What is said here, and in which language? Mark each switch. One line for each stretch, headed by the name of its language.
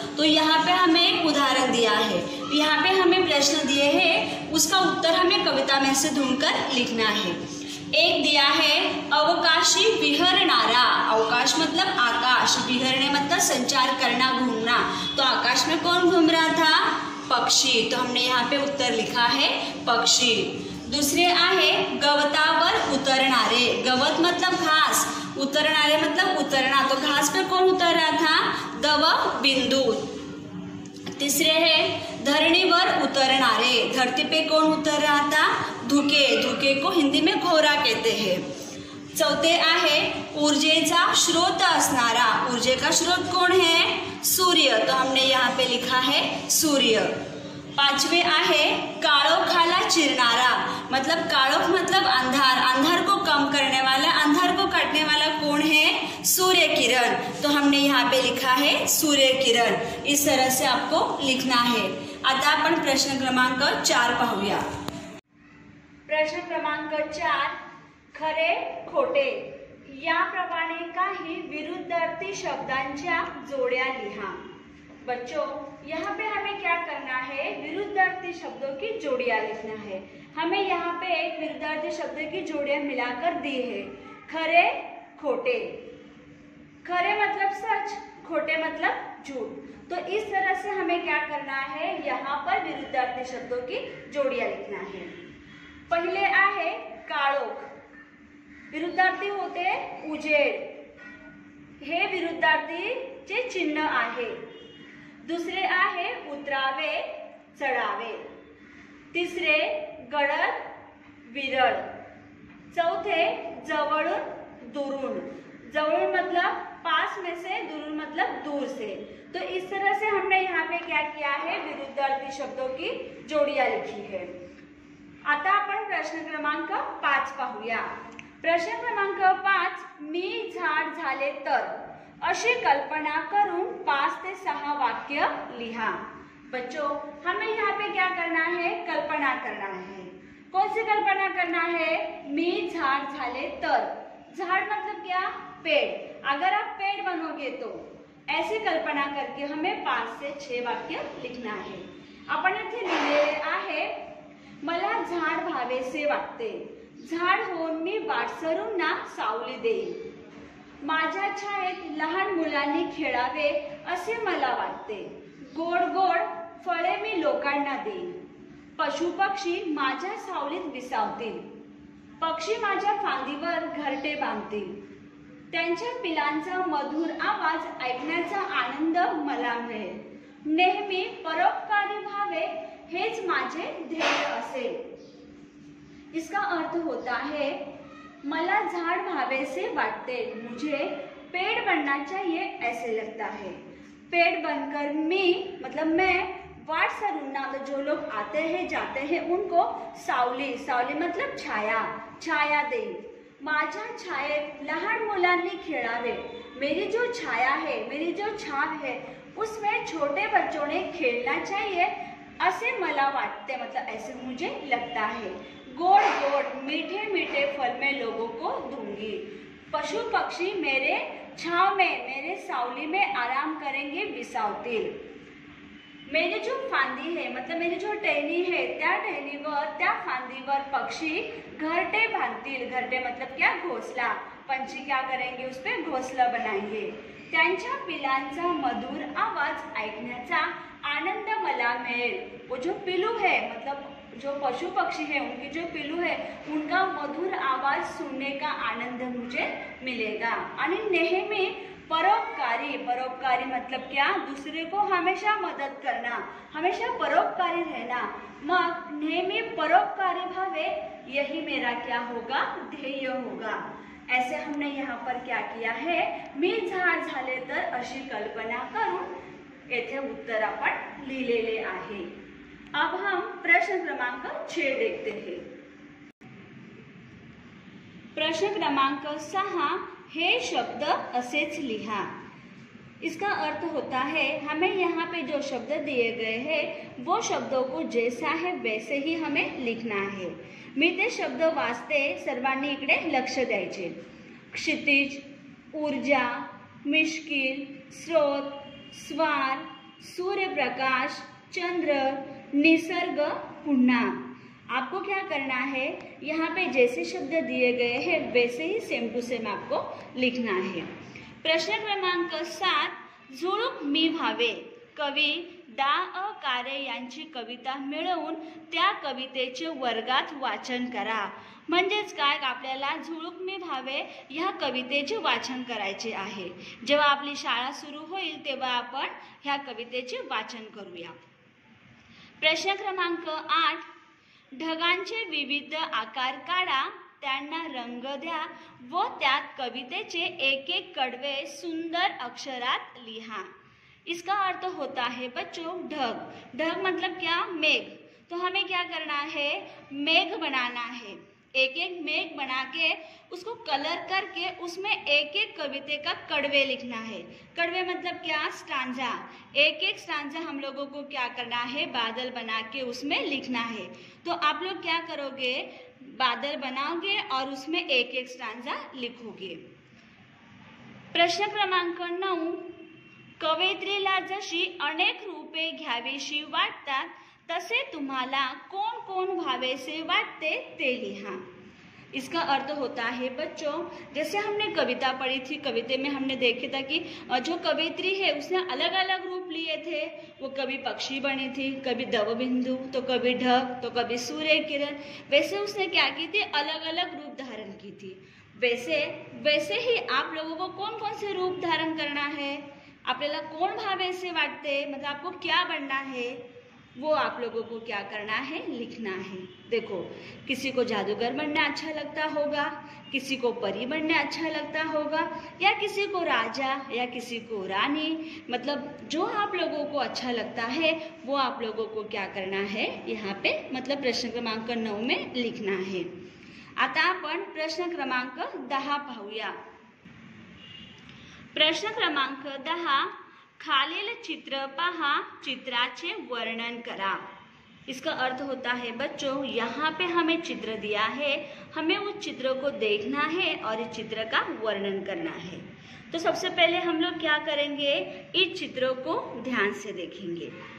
Hindi: तो यहाँ पे हमें एक उदाहरण दिया है, यहाँ पे हमें प्रश्न दिए हैं, उसका उत्तर हमें कविता में से ढूंढकर लिखना है। एक दिया है
Marathi: अवकाशी विहरणारा,
Hindi: अवकाश मतलब आकाश, विहरणे मतलब संचार करना, घूमना, तो आकाश में कौन घूम रहा था, पक्षी, तो हमने यहाँ पे उत्तर लिखा है पक्षी। दूसरे
Marathi: आहे गवतावर उतरणारे,
Hindi: गवत मतलब घास, उतरणारे मतलब उतरना, तो घास पे कौन उतर रहा था, दव बिंदु। तीसरे है
Marathi: धरणीवर उतरणारे,
Hindi: धरती पे कौन उतर रहा था, धुके, धुके को हिंदी में घोरा कहते हैं। चौथे
Marathi: आहे ऊर्जेचा स्रोत असणारा,
Hindi: ऊर्जे का स्रोत कौन है, सूर्य, तो हमने यहाँ पे लिखा है सूर्य। 5वें
Marathi: आहे काळोखाला चिरणारा,
Hindi: मतलब काळोख मतलब अंधार, अंधार को कम करने वाला, अंधार को काटने वाला कौन है, सूर्य किरण, तो हमने यहाँ पे लिखा है सूर्य किरण। इस तरह से आपको लिखना है।
Marathi: आता आपण प्रश्न क्रमांक 4 पाहूया। प्रश्न क्रमांक 4, खरे खोटे याप्रमाणे काही विरुद्धार्थी शब्दांच्या जोड्या लिहा।
Hindi: बच्चों यहाँ पे हमें क्या करना है, विरुद्धार्थी शब्दों की जोड़ियाँ लिखना है। हमें यहाँ पे एक विरुद्धार्थी शब्द की जोड़ियाँ मिलाकर दी है, खरे खोटे। खरे मतलब सच, खोटे मतलब झूठ। तो इस तरह से हमें क्या करना है, यहाँ पर विरुद्धार्थी शब्दों की जोड़ियाँ लिखना है।
Marathi: पहले आहे काळोख, विरुद्धार्थी होते उजेड, हे विरुद्धार्थीचे चिन्ह आहे। दुसरे आहे उतरावे चढावे, तिसरे गडद विरळ, चौथे जवळून दुरून, जवळून मतलब
Hindi: पास में से,
Marathi: दुरून मतलब
Hindi: दूर से। तो इस तरह से हमने यहाँ पे क्या किया है, विरुद्धार्थी शब्दों की जोड़ियाँ लिखी है।
Marathi: आता आपण प्रश्न क्रमांक 5 पाहूया। प्रश्न क्रमांक 5, मी झाड झाले तर अशी कल्पना करून 5 से 6 वाक्य लिहा।
Hindi: बच्चों हमें यहाँ पे क्या करना है, कल्पना करना है। कौन सी कल्पना करना है, मी झाड़ झाले तर, झाड़ मतलब क्या, पेड़। अगर आप पेड़ बनोगे तो ऐसी कल्पना करके हमें 5 से 6 वाक्य लिखना है।
Marathi: आपण इथे लिहिलेले आहे, मला झाड व्हावेसे वाटते, झाड होऊन मी वाटसरूंना सावली देईन। माझ्या छायेत लहान मुलांनी खेळावे असे मला वाटते. गोड गोड फळे मी लोकांना देईन. पशुपक्षी माझ्या सावलीत विसावतील. पक्षी माझ्या फांदीवर घरटे बांधतील. त्यांच्या पिलांचा मधुर आवाज ऐकण्याचा आनंद मला मिळेल. नेहमी परोपकारी व्हावे हेच माझे ध्येय असेल.
Hindi: इसका अर्थ होता है
Marathi: मला झाड़ भावे से वाटते,
Hindi: मुझे पेड़ बनना चाहिए ऐसे लगता है. पेड़ बनकर मैं वाट सरूंगा, तो जो लोग आते हैं जाते हैं उनको सावली मतलब छाया
Marathi: देईन. माझ्या छायेत लहान मुलांनी खेळावे.
Hindi: मेरी जो छाया है, मेरी जो छाप है, उसमें छोटे बच्चों ने खेलना चाहिए ऐसे मला वाटते, मतलब ऐसे मुझे लगता है.
Marathi: गोड गोड
Hindi: मीठे मीठे फल मैं लोगों को दूंगी. पशु पक्षी मेरे छाव में, मेरे सावली में आराम करेंगे, विसावतील. मेरी जो फांदी है, मतलब मेरी जो टहनी है,
Marathi: त्या टहनीवर, त्या फांदीवर पक्षी घरटे बांधतील.
Hindi: घरटे मतलब क्या? घोंसला. पंछी क्या करेंगे? उस पे घोंसला बनाएंगे.
Marathi: त्यांच्या पिलांचा मधुर आवाज ऐकण्याचा आनंद मला मिळेल.
Hindi: वो जो पिल्लू है, मतलब जो पशु पक्षी है, उनकी जो पिल्लू है, उनका मधुर आवाज सुनने का आनंद मुझे मिलेगा.
Marathi: आणि नेहमी परोपकारी
Hindi: मतलब क्या? दूसरे को हमेशा मदद करना, हमेशा परोपकारी रहना.
Marathi: मग नेहमी परोपकारी भावे,
Hindi: यही मेरा क्या होगा? ध्येय होगा. ऐसे हमने यहाँ पर क्या किया है?
Marathi: मी झाड झाले तर अशी कल्पना करून येथे उत्तर आपण लिहिलेले आहे.
Hindi: अब हम प्रश्न क्रमांक 6 देखते हैं. प्रश्न क्रमांक 6, हे शब्द असेच लिहा. इसका अर्थ होता है हमें यहाँ पे जो शब्द दिए गए हैं वो शब्दों को जैसा है वैसे ही हमें लिखना है.
Marathi: मी ते शब्द वाचते, सर्वांनी इकडे लक्ष द्यायचे. क्षितिज, ऊर्जा, मिश्किल, स्रोत, स्वार, सूर्यप्रकाश, चंद्र, निसर्ग, पुन्हा.
Hindi: आपको क्या करना है? यहाँ पे जैसे शब्द दिए गए हैं वैसे ही सेम टू सेम आपको लिखना है.
Marathi: प्रश्न क्रमांक 7, झुळूक मी व्हावे. कवी दा. कारे यांची कविता मिळवून त्या कवितेचे वर्गात वाचन करा. म्हणजेच काय? आपल्याला झुळूक मी व्हावे ह्या कवितेचे वाचन करायचे आहे. जेव्हा आपली शाळा सुरू होईल तेव्हा आपण ह्या कवितेचे वाचन करूया. प्रश्न क्रमांक 8, ढगांचे विविध आकार काढा, त्यांना रंग द्या व त्यात कवितेचे एक एक कडवे सुंदर अक्षरात लिहा.
Hindi: इसका अर्थ होता है बच्चों ढग मतलब क्या? मेघ. तो हमें क्या करना है? मेघ बनाना है. एक एक मेघ बना के उसको कलर करके उसमें एक एक कविते का कड़वे लिखना है. कड़वे मतलब क्या? स्टांजा. एक एक स्टांजा हम लोगों को क्या करना है? बादल बना के उसमें लिखना है. तो आप लोग क्या करोगे? बादल बनाओगे और उसमें एक एक स्टांजा लिखोगे.
Marathi: प्रश्न क्रमांक 9, कवयित्रीला जशी अनेक रूपे घ्यावीशी वाटतात तसे तुम्हाला कोण कोण व्हावेसे वाटते ते लिहा.
Hindi: इसका अर्थ होता है बच्चों, जैसे हमने कविता पढ़ी थी, कविते में हमने देखा था कि जो कवयित्री है उसने अलग अलग रूप लिए थे. वो कभी पक्षी बनी थी, कभी दवबिंदु, तो कभी ढग, तो कभी सूर्य किरण. वैसे उसने क्या की थी? अलग अलग रूप धारण की थी. वैसे ही आप लोगों को कौन कौन से रूप धारण करना है?
Marathi: आपल्याला कोण भावेसे वाटते,
Hindi: मतलब आपको क्या बनना है, वो आप लोगों को क्या करना है? लिखना है. देखो, किसी को जादूगर बनना अच्छा लगता होगा, किसी को परी बनना अच्छा लगता होगा, या किसी को राजा या किसी को रानी. मतलब जो आप लोगों को अच्छा लगता है वो आप लोगों को क्या करना है यहाँ पे, मतलब प्रश्न क्रमांक 9 में लिखना है.
Marathi: आता आपण प्रश्न क्रमांक 10 पाहूया. प्रश्न क्रमांक 10, खालील चित्र पहा, चित्राचे वर्णन करा.
Hindi: इसका अर्थ होता है बच्चों, यहाँ पे हमें चित्र दिया है, हमें उस चित्र को देखना है और इस चित्र का वर्णन करना है. तो सबसे पहले हम लोग क्या करेंगे? इस चित्रों को ध्यान से देखेंगे.